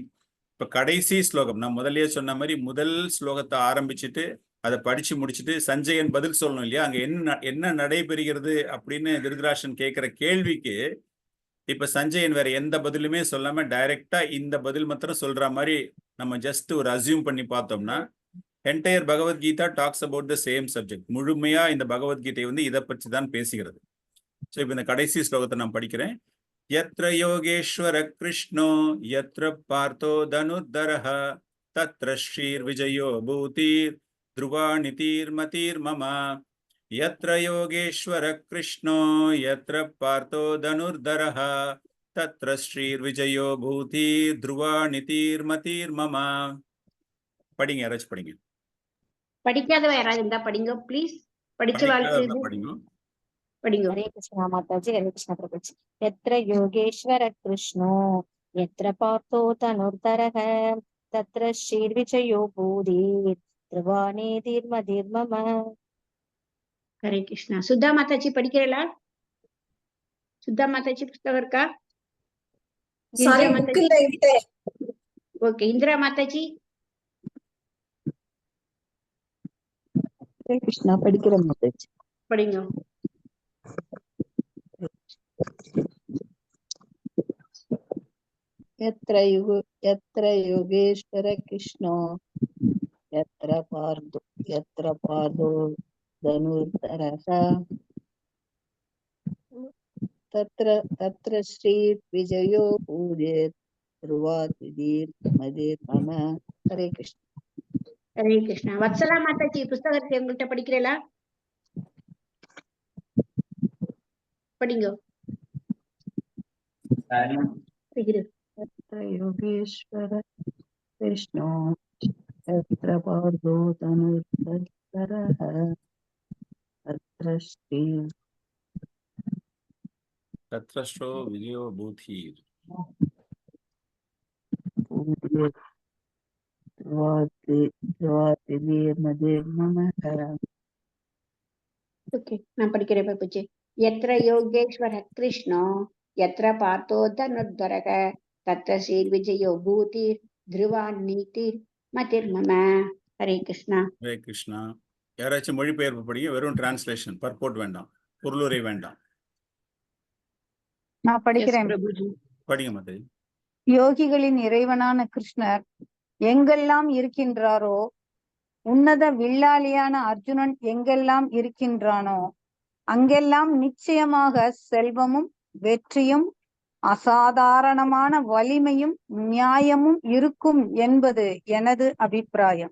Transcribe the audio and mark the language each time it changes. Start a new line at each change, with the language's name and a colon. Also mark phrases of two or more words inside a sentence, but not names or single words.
Tamil: இப்போ கடைசி ஸ்லோகம், நான் முதல்லயே சொன்ன மாதிரி முதல் ஸ்லோகத்தை ஆரம்பிச்சுட்டு அதை படிச்சு முடிச்சுட்டு சஞ்சயன் பதில் சொல்லணும் இல்லையா, அங்க என்ன நடைபெறுகிறது அப்படின்னு திருதராஷ்டிரன் கேட்கிற கேள்விக்கு இப்ப சஞ்சயன் வேற எந்த பதிலுமே சொல்லாம டைரக்டா இந்த பதில் மாத்திரம் சொல்ற மாதிரி நம்ம ஜஸ்ட் ஒரு அசியூம் பண்ணி பார்த்தோம்னா,
English: entire Bhagavad Gita talks about the same subject.
Tamil: முழுமையா இந்த பகவத்கீதை வந்து இதை பற்றி தான் பேசுகிறது. ஸோ இப்போ இந்த கடைசி ஸ்லோகத்தை நான் படிக்கிறேன்.
Sanskrit: यत्र योगेश्वर कृष्णो यत्र पार्थो धनुर्धरः तत्र श्रीर्विजयो भूतिर्ध्रुवानितिर्मतिर्मम यत्र योगेश्वर कृष्णो यत्र पार्थो धनुर्धरः तत्र श्रीर्विजयो भूतिर्ध्रुवानितिर्मतिर्मम.
Tamil: படிங்க, யாராச்சும் படிங்க. படிக்காதவ யாராவது இருந்தா படிங்க ப்ளீஸ். படிச்ச வாழ்க்கை படிங்க. படிங்க.
Hindi: हरे कृष्णा माताजी, हरे कृष्णा प्रभुजी।
Sanskrit: यत्र योगेश्वर कृष्णो यत्र पार्थो धनुर्धरः तत्र श्रीर्विजयो भूतिर् ध्रुवानितिर्मतिर्मम.
Tamil: ஹரே கிருஷ்ணா. சுத்தா மாதாஜி படிக்கிறீங்களா? சுத்தா மாதாஜி புஸ்தகம் இருக்கா? ஓகே. இந்திரா மாதாஜி
Hindi: हरे कृष्णा
Tamil: படிக்கிறேன் மாதாஜி. படிங்க.
Sanskrit: यत्र योगेश्वर कृष्णो यत्र पार्थो धनुर्धरः तत्र श्री विजयो भूतिर् ध्रुवानितिर्मतिर्मम.
Hindi: हरे कृष्णा.
Tamil: ஹரே கிருஷ்ணா. வத்சலா மாதாஜி புஸ்தகத்தை உங்கள்கிட்ட படிக்கிறீங்களா? படிங்க.
Sanskrit: यत्र योगेश्वर कृष्णो यत्र पार्थो धनुर्धरः तत्र श्रो विजयो भूतिर्
Tamil: ஓகே, நான் படிக்கிறேன் பாப்புஜி.
Sanskrit: यत्र योगेश्वर कृष्णो यत्र पार्थो धनुर्धरः तत्र श्रीर्विजयो भूतिर् ध्रुवानितिर्मतिर्मम.
Tamil: ஹரே கிருஷ்ணா. ஹரே கிருஷ்ணா. யாராச்சும் மொழிபெயர்ப்பு படிங்க. வெறும் டிரான்ஸ்லேஷன், பர்போர்ட் வேண்டாம், பொருளுரை வேண்டாம். நான் படிக்கிறேன். படிங்க மாதாஜி. யோகிகளின் இறைவனான கிருஷ்ணர் எங்கெல்லாம் இருக்கின்றாரோ, உன்னத வில்லாளியான அர்ஜுனன் எங்கெல்லாம் இருக்கின்றானோ அங்கெல்லாம் நிச்சயமாக செல்வமும் வெற்றியும் அசாதாரணமான வலிமையும் நியாயமும் இருக்கும் என்பது எனது அபிப்பிராயம்.